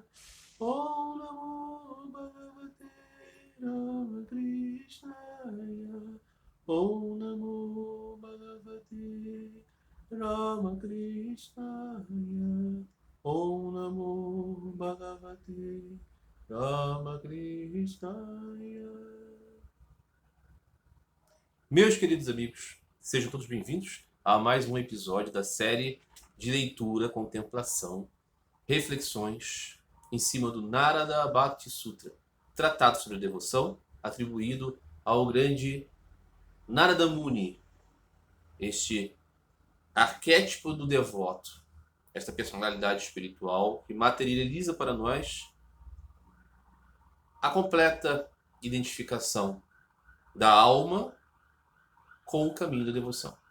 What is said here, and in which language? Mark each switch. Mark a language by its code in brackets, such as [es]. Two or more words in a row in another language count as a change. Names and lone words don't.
[sa] ॐ नमो भगवते रामकृष्णाय. ॐ नमो भगवते रामकृष्णाय. ॐ नमो भगवते रामकृष्णाय. [pt] Meus queridos amigos, sejam todos bem-vindos a mais um episódio da série de leitura, contemplação, reflexões em cima do Narada Bhakti Sutra, tratado sobre a devoção, atribuído ao grande Narada Muni, este arquétipo do devoto, esta personalidade espiritual que materializa para nós a completa identificação da alma com o caminho da devoção.